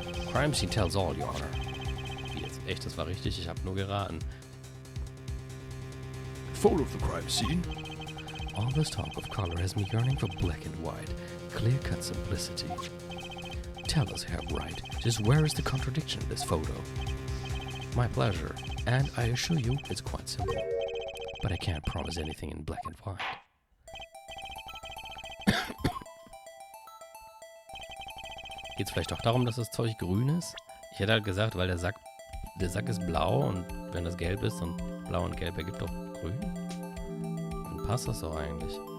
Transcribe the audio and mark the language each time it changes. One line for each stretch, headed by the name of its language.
English: Crime scene tells all, Your Honor.
German: Wie jetzt? Echt, das war richtig? Ich habe nur geraten.
English: Photo of the crime scene. All this talk of color has me yearning for black and white, clear-cut simplicity. Tell us, Herr Wright, just where is the contradiction in this photo? My pleasure, and I assure you it's quite simple. But I can't promise anything in black and white.
German: Geht's vielleicht auch darum, dass das Zeug grün ist? Ich hätte halt gesagt, weil der Sack ist blau und wenn das gelb ist und blau und gelb ergibt doch grün. Dann passt das doch eigentlich.